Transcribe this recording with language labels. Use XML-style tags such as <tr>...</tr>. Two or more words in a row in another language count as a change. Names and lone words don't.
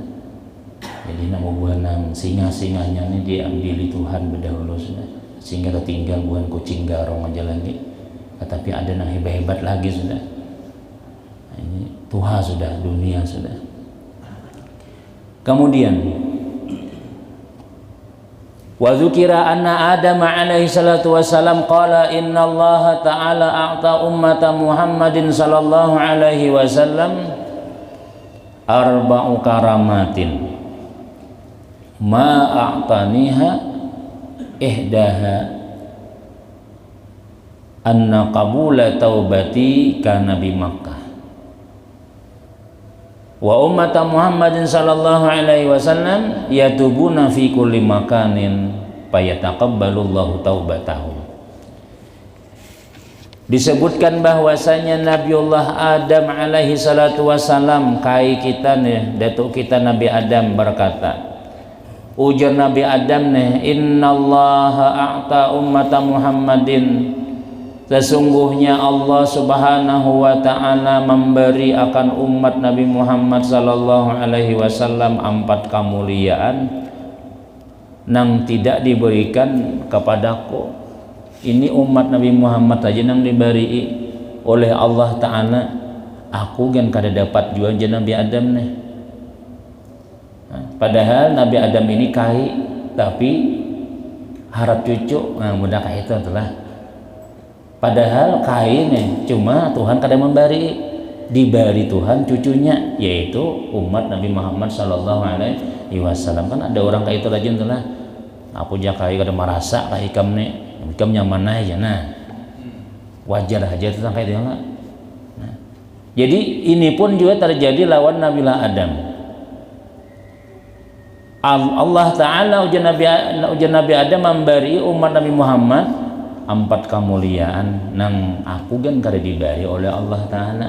<bjn>Jadi nama buah nang singa-singanya ini diambil Tuhan berdahulu sudah, sehingga tertinggal bukan kucing garong aja lagi, tetapi ada nang hebat-hebat lagi sudah. Nah, ini Tuhan sudah, dunia sudah.</bjn> <ar>ثم وذكر أن آدم عليه الصلاة والسلام قال إن الله تعالى أعطى أمة محمد صلى الله عليه وسلم أربع كرامات ما أعطانيها إحداها أن قبول توبتي كان بمكة وأمة محمد صلى الله عليه وسلم يتوبون في كل مكان فيتقبل الله توبتهم.</ar> <bjn>Disebutkan bahwasanya Nabiullah Adam</bjn> <ar>عليه الصلاة والسلام</ar> <bjn>kai kita nih datuk kita Nabi Adam berkata, ujar Nabi Adam nih,</bjn> <ar>إن الله أعطى أمة محمد,</ar> <bjn>sesungguhnya Allah</bjn> <ar>سبحانه وتعالى</ar> <bjn>memberi akan umat Nabi Muhammad</bjn> <ar>صلى الله عليه وسلم</ar> <bjn>4 kemuliaan nang tidak diberikan kepadaku. Ini umat Nabi Muhammad aja nang diberi oleh Allah ta'ala, aku kan kada dapat juga aja Nabi Adam nih. Padahal Nabi Adam ini kai tapi harap cucu, nah mudah kayak itu telah. Padahal kai nih cuma Tuhan kada memberi, diberi Tuhan cucunya yaitu umat Nabi Muhammad</bjn> <ar>صلى الله عليه وسلم.</ar> <bjn>Kan ada orang kayak itu lagi telah. Aku jah kai kada merasa kayak ikam nih, ikam nyaman aja. Nah wajar aja tentang kayak itu. Nah, jadi ini pun juga terjadi lawan Nabilah Adam. Allah Ta'ala ujian Nabi Adam memberi umat Nabi Muhammad 4 kemuliaan nang aku kan kada diberi oleh Allah Ta'ala.</bjn>